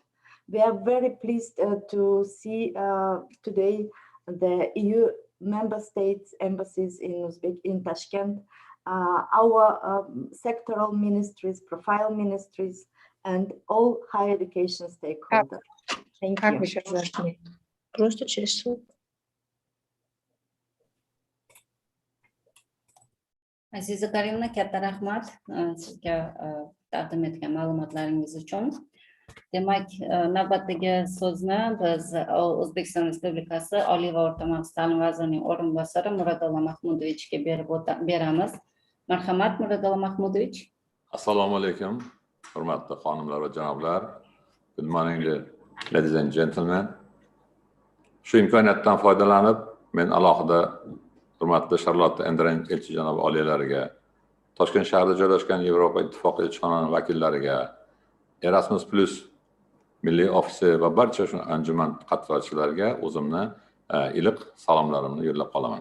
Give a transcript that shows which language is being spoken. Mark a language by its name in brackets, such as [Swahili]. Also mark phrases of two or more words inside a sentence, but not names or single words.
[English] We are very pleased to see today the EU member states embassies in Tashkent, our sectoral ministries, profile ministries, and all higher education stakeholders. Thank you. [Russian] Просто через ссылку. [Uzbek] Aziza Karimna, katta rahmat sizga taqdim etgan ma'lumotlaringiz uchun. Demak, navbatdagi so'zni biz O'zbekiston Respublikasi Oliy va o'rta maxsus ta'lim vazirining o'rinbosari Muradolla Mahmudovichga beramiz. Marhamat, Muradolla Mahmudovich. Assalomu alaykum, hurmatli xonimlar va janoblar. [English] Good morning, ladies and gentlemen. [Uzbek] Shu imkoniyatdan foydalanib, men alohida hurmatli Charlotte Endren elchi janob oliylariga, Toshkent shahrida joylashgan Yevropa Ittifoqi elchixonasi vakillariga, Erasmus Plus milliy ofisi va barcha shu anjuman qatnashchilariga o'zimni iliq salomlarimni yo'llab qolaman.